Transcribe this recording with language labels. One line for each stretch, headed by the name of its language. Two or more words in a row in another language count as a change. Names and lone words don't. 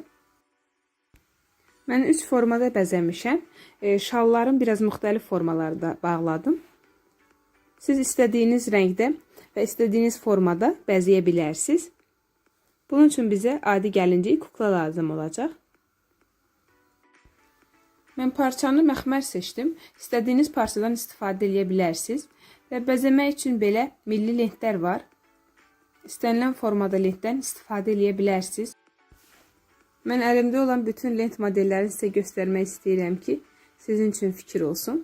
Azerbaijani: Ben 3 formada bəzəmişəm.
Turkish: Şalların biraz müxtəlif formalarda bağladım. Siz istediğiniz renkte ve istediğiniz formada
Azerbaijani: bəzəyə bilərsiniz.
Turkish: Bunun için bize adi gəlincik kukla lazım olacak.
Azerbaijani: Mən parçanı məxmər seçdim. İstədiyiniz parçadan istifadə edə bilərsiniz. Və bəzəmək üçün belə milli lentlər var. İstənilən formada lentdən istifadə edə bilərsiniz. Mən əlimdə olan bütün lent modellərini sizə göstərmək istəyirəm ki, sizin üçün fikir olsun.